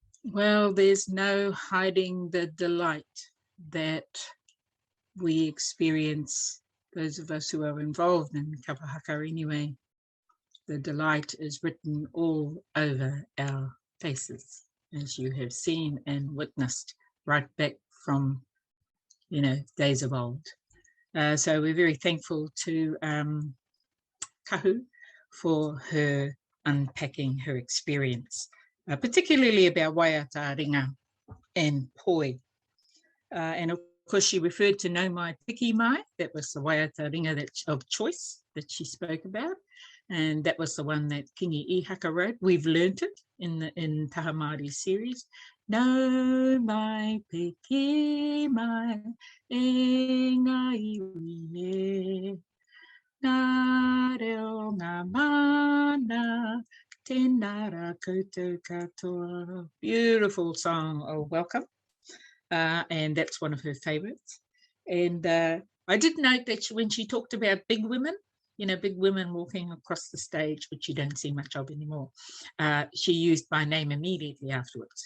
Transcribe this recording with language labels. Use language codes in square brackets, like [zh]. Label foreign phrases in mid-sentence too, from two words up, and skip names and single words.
[en] Well, there's no hiding the delight that we experience, those of us who are involved in [mi] kapa haka [en] anyway. The delight is written all over our faces, as you have seen and witnessed right back from, you know, days of old. So we're very thankful to Kahu for her unpacking her experience, particularly about waiata, ringa and poi. And of course she referred to [mi] no mai piki mai, [en] that was the [mi] waiata ringa [en] of choice that she spoke about. And that was the one that Kingi I Haka wrote. We've learnt it in Taha Māori series. [mi] No mai piki mai e ngā iwi nā reo ngā mana tēnara koutou katoa. [en] Beautiful song of welcome. And that's one of her favorites. And I did note that when she talked about big women, you know, big women walking across the stage, which you don't see much of anymore, she used my name immediately afterwards.